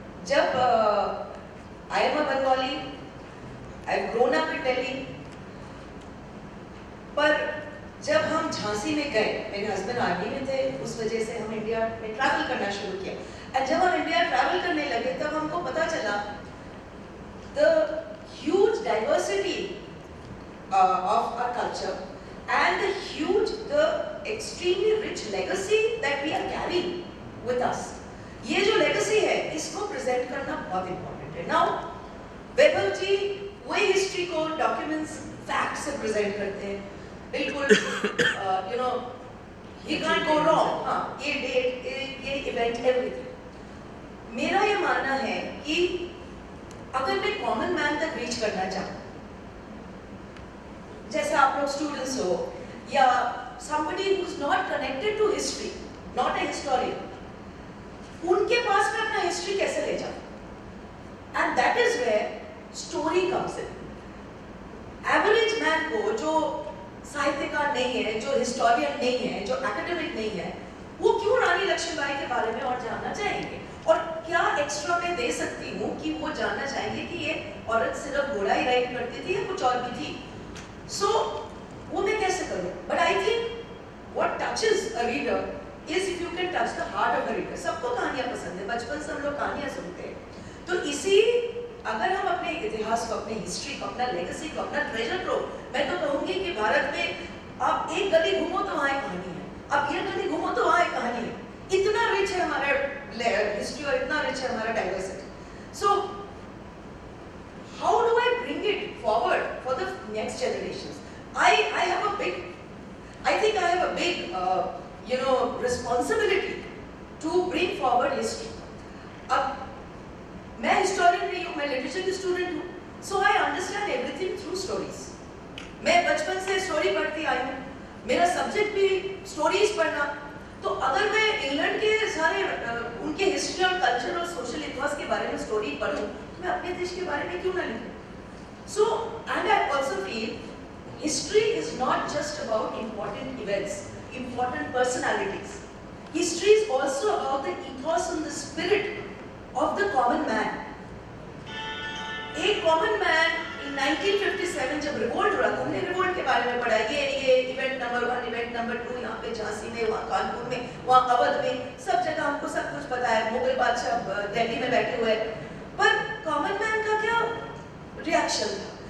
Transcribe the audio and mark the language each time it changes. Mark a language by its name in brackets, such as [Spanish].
[Hindi] जब [English] I am a Bengali, I've grown up in Delhi, [Hindi] पर जब हम झांसी में गए, मेरे हस्बैंड आर्मी में थे, उस वजह से हम इंडिया में ट्रैवल करना शुरू किया। और जब हम इंडिया ट्रैवल करने लगे तब हमको पता चला [English] the huge diversity of our culture and the extremely rich legacy that we are carrying with us. [Hindi] ये जो legacy है, इसको present करना बहुत important है। [English] Now, Vaibhav ji वही history को documents, facts से present [Hindi] करते हैं, बिल्कुल [English] you know, he can't go wrong। [Hindi] हाँ, ये date, ये event, everything। मेरा ये मानना है कि अगर मैं common man तक reach करना चाहूँ, जैसे आप लोग स्टूडेंट्स हो या [English] somebody who's not connected to history, not a historian, [Hindi] उनके पास में अपना हिस्ट्री कैसे ले जाऊं? [English] And that is where story comes in. [Hindi] Average man को जो साहित्यकार नहीं है, जो हिस्टोरियन नहीं है, जो एकेडमिक नहीं है, वो क्यों रानी लक्ष्मीबाई के बारे में और जानना चाहेंगे? और क्या एक्स्ट्रा मैं दे सकती हूँ कि वो जानना चाहेंगे कि ये औरत सिर्फ घोड़ा ही राइड करती थी या कुछ और भी थी? So, वो मैं कैसे करूँ? [English] But I think what touches a reader is if you can touch the heart of a reader. [Hindi] सबको कहानियाँ पसंद है, बचपन से हम लोग कहानियाँ सुनते हैं, तो इसी अगर हम अपने इतिहास को, अपने हिस्ट्री को, अपना लेगेसी को, अपना ट्रेजर को, मैं तो कहूंगी कि भारत में आप एक गली घूमो तो वहाँ एक कहानी है, आप ये गली घूमो तो वहाँ एक कहानी है। इतना रिच है हमारा हिस्ट्री और इतना रिच है हमारा diversity. [English] So how do I bring it forward for the next generations? I have a big, I think I have a big responsibility to bring forward history. [Hindi] अब मैं हिस्टोरियन नहीं हूँ, मैं लिटरेचर की स्टूडेंट हूँ, [English] so I understand everything through stories. [Hindi] मैं बचपन से स्टोरी पढ़ती आई हूँ, मेरा सब्जेक्ट भी स्टोरीज पढ़ना। तो अगर मैं इंग्लैंड के सारे उनके हिस्ट्री और कल्चर और सोशल इतिहास के बारे में स्टोरी पढ़ूँ, तो मैं अपने देश के बारे में क्यों ना लिखूँ? [English] So and I also feel history is not just about important events, important personalities. History is also about the ethos and the spirit of the common man. A common man in 1957 [Hindi] जब revolt हुआ, हमने revolt के बारे में पढ़ा, ये event number 1, event number 2, यहाँ पे झांसी में, वहाँ कानपुर में, वहाँ अवध में, सब जगह हमको सब कुछ पता है। मुगल बादशाह दिल्ली में बैठे हुए, पर कॉमन मैन का क्या रिएक्शन था?